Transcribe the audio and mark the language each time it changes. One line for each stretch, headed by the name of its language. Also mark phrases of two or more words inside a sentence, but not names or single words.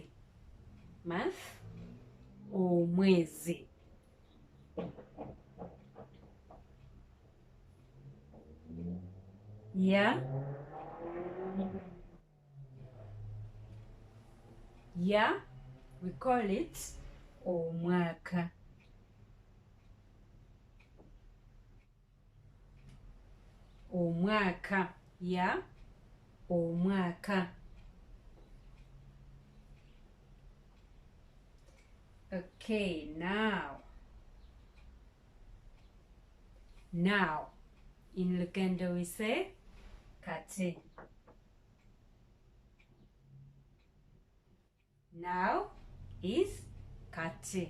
English: Month. Omwezi. Yeah. Yeah, we call it omwaka.
Ganda: Omwaka.
English: Yeah, omwaka. Okay, now in Luganda we say kati. Now is kati.